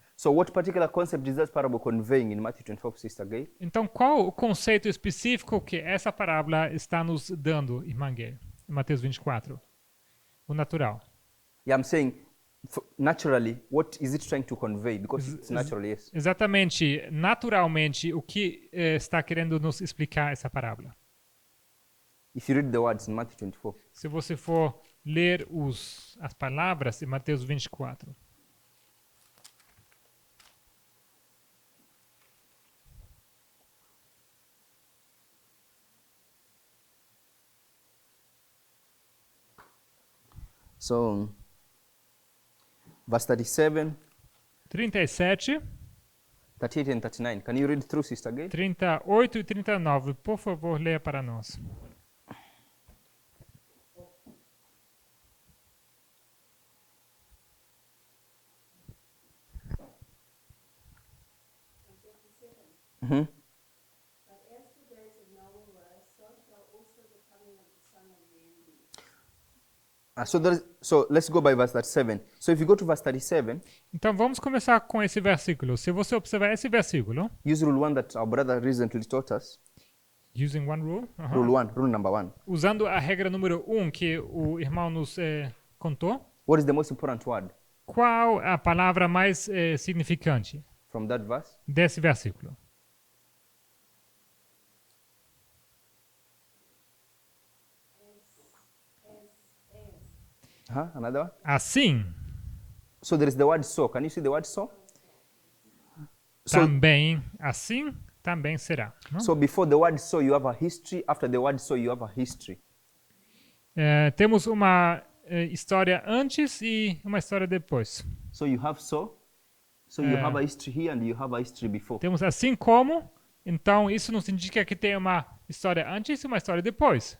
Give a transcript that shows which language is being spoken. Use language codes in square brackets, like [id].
[en] So what particular concept is that parable conveying in Matthew 24, Sister Gay? [pt] Então, qual o conceito específico que essa parábola está nos dando, irmã Gay, em Mateus 24? O natural. [en] Yeah, I'm saying naturally, what is it trying to convey? Because it's natural, yes. [pt] Exatamente, naturalmente, o que está querendo nos explicar essa parábola? [en] If you read the words in Matthew 24, [pt] Se você for ler as palavras em Mateus 24. [en] So, verse 37, [pt] 37, [en] 38 and 39. Can you read through, Sister Gay? [pt] 38 e 39. Por favor, leia para nós. Mm-hmm. [en] But as the days of Noah were, so shall also the coming of the Son of Man be. So let's go by verse 37. So if you go to verse 37, [pt] Então vamos começar com esse versículo. Se você observar esse versículo, [en] use rule 1 that our brother recently taught us. using one rule, Rule number 1. [pt] usando a regra número 1 que o irmão nos contou, [en] What is the most important word [pt] qual a palavra mais significante [en] from that verse? [pt] desse versículo? [en] Another one? [pt] Assim, [en] So there is the word so. Can you see the word so? So, [pt] também, assim, também será. Não? [en] so before the word so, you have a history. After the word so, you have a history. [pt] Temos uma história antes e uma história depois. [en] So you have so. So you have a history here and you have a history before. [pt] Temos assim como, então isso nos indica que tem uma história antes e uma história depois.